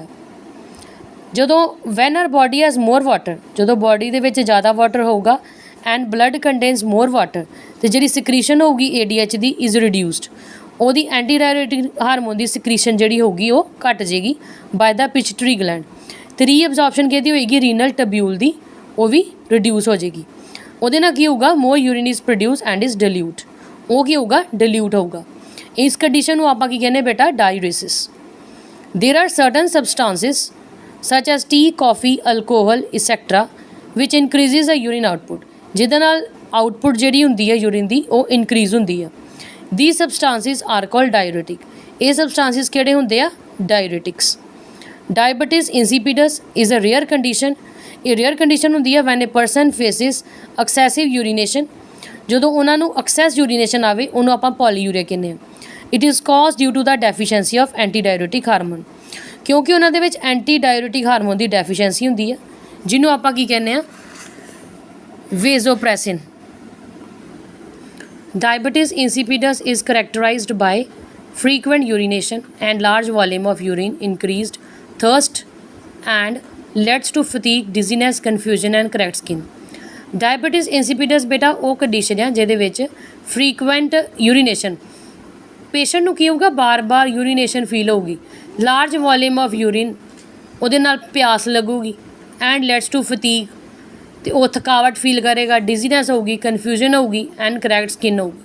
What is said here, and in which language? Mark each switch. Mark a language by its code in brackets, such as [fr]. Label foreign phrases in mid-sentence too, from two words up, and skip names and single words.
[pa] ਜਦੋਂ [en] when our body has more water, [pa] ਜਦੋਂ ਬੋਡੀ ਦੇ ਵਿੱਚ ਜ਼ਿਆਦਾ ਵਾਟਰ ਹੋਊਗਾ [en] and blood contains more water, [pa] ਅਤੇ ਜਿਹੜੀ ਸਿਕਰੀਸ਼ਨ ਹੋਊਗੀ ADH ਦੀ [en] is reduced, [pa] ਉਹਦੀ [en] antidiuretic hormone [pa] ਦੀ ਸਿਕਰੀਸ਼ਨ ਜਿਹੜੀ ਹੋਊਗੀ ਉਹ ਘੱਟ ਜਾਏਗੀ [en] by the pituitary gland. [pa] ਅਤੇ ਰੀਅਬਜ਼ੋਰਪਸ਼ਨ ਕਿਹਦੀ ਹੋਏਗੀ? [en] renal tubule [pa] ਦੀ, ਉਹ ਵੀ ਰਿਡਿਊਸ ਹੋ ਜਾਏਗੀ। ਉਹਦੇ ਨਾਲ ਕੀ ਹੋਊਗਾ? [en] more urine is produce and is dilute. [pa] ਉਹ ਕੀ ਹੋਊਗਾ? ਡਿਲਿਊਟ ਹੋਊਗਾ। ਇਸ ਕੰਡੀਸ਼ਨ ਨੂੰ ਆਪਾਂ ਕੀ ਕਹਿੰਦੇ ਬੇਟਾ? ਡਾਇੂਰੇਸਿਸ। [en] there are certain substances such as tea, coffee, alcohol, etc. which increases the urine output, [pa] ਜਿਹਦੇ ਨਾਲ ਆਊਟਪੁੱਟ ਜਿਹੜੀ ਹੁੰਦੀ ਹੈ ਯੂਰਿਨ ਦੀ ਉਹ ਇਨਕਰੀਜ਼ ਹੁੰਦੀ ਆ। [en] These substances are called diuretic. [pa] ਇਹ ਸਬਸਟਾਂਸਿਸ ਕਿਹੜੇ ਹੁੰਦੇ ਆ? ਡਾਇੂਰੇਟਿਕਸ। [en] Diabetes insipidus is a rare condition. [pa] ਇਹ ਰੇਅਰ ਕੰਡੀਸ਼ਨ ਹੁੰਦੀ ਹੈ [en] when a person faces excessive urination. [pa] ਜਦੋਂ ਉਹਨਾਂ ਨੂੰ [en] excess urination [pa] ਆਵੇ, ਉਹਨੂੰ ਆਪਾਂ ਪੋਲੀਯੂਰੀਆ ਕਹਿੰਦੇ ਹਾਂ। [en] It is caused due to the deficiency of antidiuretic hormone. [pa] ਕਿਉਂਕਿ ਉਹਨਾਂ ਦੇ ਵਿੱਚ [en] antidiuretic hormone [pa] ਦੀ ਡੈਫੀਸ਼ੀਐਂਸੀ ਹੁੰਦੀ ਹੈ, ਜਿਹਨੂੰ ਆਪਾਂ ਕੀ ਕਹਿੰਦੇ ਹਾਂ? ਵੇਜ਼ੋਪ੍ਰੈਸਿਨ। [en] Diabetes insipidus is characterized by frequent urination and large volume of urine, increased thirst, and leads to fatigue, dizziness, confusion and cracked skin. Diabetes insipidus [pa] ਬੇਟਾ ਉਹ ਕੰਡੀਸ਼ਨ ਆ ਜਿਹਦੇ ਵਿੱਚ [en] frequent urination, [pa] ਪੇਸ਼ੈਂਟ ਨੂੰ ਕੀ ਹੋਊਗਾ? ਬਾਰ-ਬਾਰ ਯੂਰੀਨੇਸ਼ਨ ਫੀਲ ਹੋਊਗੀ, [en] large volume of urine, [pa] ਉਹਦੇ ਨਾਲ ਪਿਆਸ ਲੱਗੂਗੀ, [en] and leads to fatigue, [pa] ਅਤੇ ਉਹ ਥਕਾਵਟ ਫੀਲ ਕਰੇਗਾ, ਡਿਜ਼ੀਨੈਸ ਹੋਊਗੀ, ਕਨਫਿਊਜ਼ਨ ਹੋਊਗੀ [en] and cracked skin [pa] ਹੋਊਗੀ।